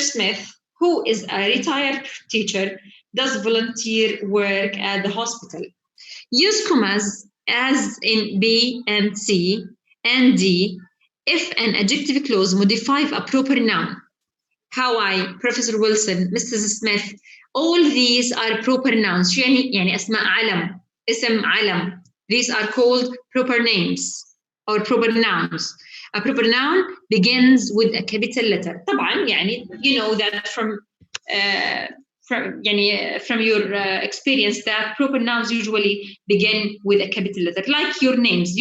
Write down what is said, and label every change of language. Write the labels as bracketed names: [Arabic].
[English] Smith, who is a retired teacher, does volunteer work at the hospital. Use commas as in B and C and D, if an adjective clause modifies a proper noun. How I, Professor Wilson, Mrs. Smith, all these are proper nouns. [Arabic] شو يعني أسماء علم, اسم علم. [English] These are called proper names or proper nouns. A proper noun begins with a capital letter. [Arabic] طبعا يعني [English] you know that from your experience that proper nouns usually begin with a capital letter, like your names.